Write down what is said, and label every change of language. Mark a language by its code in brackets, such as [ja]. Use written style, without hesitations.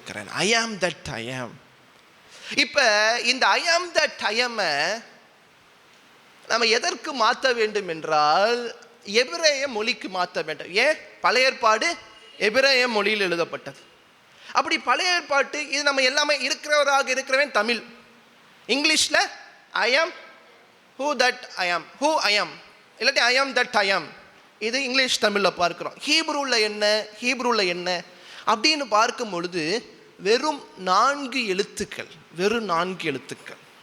[en] I am that I am. [ta] இப்ப இந்த [en] I am that I am [ta] நம்ம எதற்கு மாற்ற வேண்டும் என்றால் எபிரேய மொழிக்கு மாற்ற வேண்டும். ஏன்? பழைய ஏற்பாடு எபிரேய மொழியில் எழுதப்பட்டது. அப்படி பழைய ஏற்பாட்டு இது நம்ம எல்லாமே இருக்கிறவராக இருக்கிறவன் தமிழ். இங்கிலீஷ்ல [en] I am who that I am, [ta] இல்லாட்டி [en] I am that I am. [ta] இது இங்கிலீஷ் தமிழில் பார்க்குறோம். ஹீப்ரூவில் என்ன அப்படின்னு பார்க்கும் பொழுது வெறும் 4 எழுத்துக்கள், வெறும் 4 எழுத்துக்கள்.